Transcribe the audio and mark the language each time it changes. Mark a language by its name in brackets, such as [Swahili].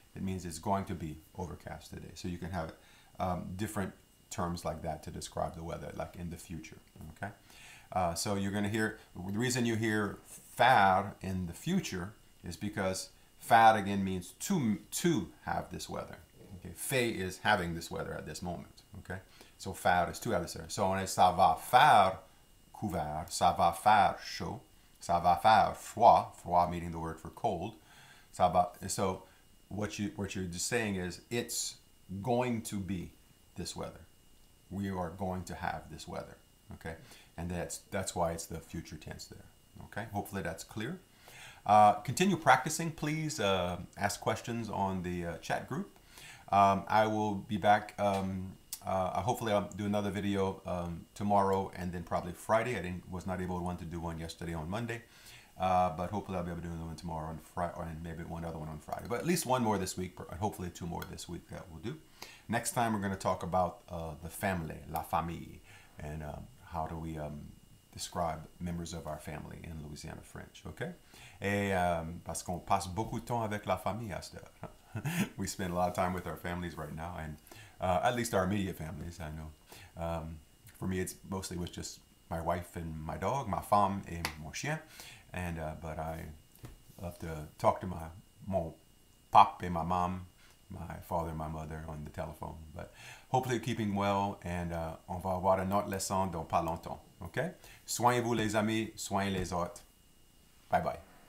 [English] It means it's going to be overcast today. So you can have different terms like that to describe the weather, like in the future. Okay. So you're going to hear, the reason you hear faire in the future is because faire again means to have this weather. Okay. Fait is having this weather at this moment. Okay. So faire is to have this weather. [French] So on est ça va faire couvert, ça va faire chaud, ça va faire froid, [English] froid meaning the word for cold. [French] Ça va, [English] so what you're just saying is it's going to be this weather. We are going to have this weather. Okay. And that's why it's the future tense there. Okay. Hopefully that's clear. Continue practicing. Please ask questions on the chat group. I will be back. Hopefully I'll do another video tomorrow and then probably Friday. I was not able to do one yesterday on Monday. But hopefully I'll be able to do another one tomorrow on Friday, and maybe one other one on Friday. But at least one more this week, and hopefully 2 more this week that we'll do. Next time we're going to talk about the family, [French] la famille, [English] and how do we describe members of our family in Louisiana French, okay? [French] Et parce qu'on passe beaucoup de temps avec la famille à cette heure. [English] We spend a lot of time with our families right now, and at least our immediate families, I know. For me, it's mostly with just my wife and my dog, [French] ma femme et mon chien. [English] And but I love to talk to mon pop and my mom, my father and my mother on the telephone. But hopefully keeping well, and [French] on va avoir une autre leçon dans pas longtemps. Okay? Soignez-vous les amis, soignez les autres. Bye bye.